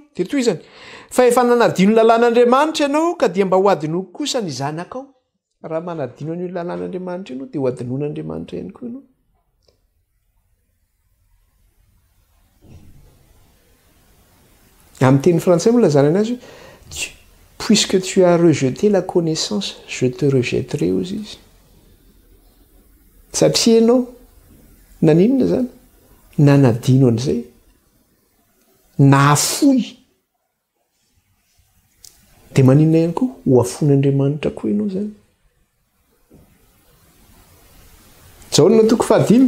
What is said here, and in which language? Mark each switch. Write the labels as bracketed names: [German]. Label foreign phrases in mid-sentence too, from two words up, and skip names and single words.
[Malagasy] Dia toy izany, fa efa nanadino lalàn'Andriamanitra ianao, ka dia mba ho adinoko kosa ny zanakao. Raha manadino an'io lalàn'Andriamanitra ianao dia ho adinon'Andriamanitra ihany koa ianao. Amin'ny teny frantsay moa lazana anazy, [French] puisque tu as rejeté la connaissance, je te rejetterai [Malagasy] hozy izy. Satria ianao naninona zany? Nanadino an'izay, nahafoy, dia maninona ihany koa? Ho afon'Andriamanitra koa ianao zany. Jaona toko 5.